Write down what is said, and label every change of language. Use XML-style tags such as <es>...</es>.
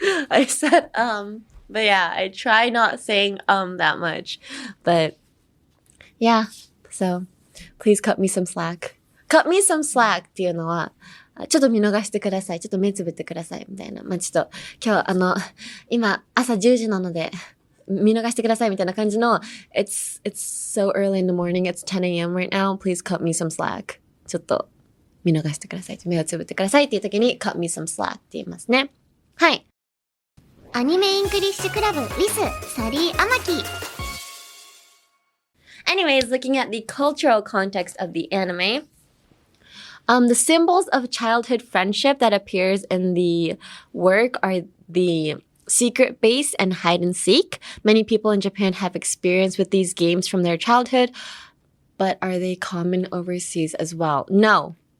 <en>I said, but yeah, I try not saying, that much. But yeah, so please cut me some slack.</en> <ja>Cut me some slack っていうのは、ちょっと見逃してください。ちょっと目つぶってください。みたいな。まあ、ちょっと、今日今、朝10時なので、見逃してくださいみたいな感じの</ja> <en>It's so early in the morning. It's 10 a.m. right now. Please cut me some slack.</en> <ja>ちょっと見逃してください。目をつぶってくださいっていう時に cut me some slack って言いますね。はい。アニメイングリッシュクラブ with サリー・アマキ。</ja> <en>Anyways, looking at the cultural context of the anime, the symbols of childhood friendship that appears in the work are the secret base and hide and seek. Many people in Japan have experience with these games from their childhood, but are they common overseas as well? No.</en>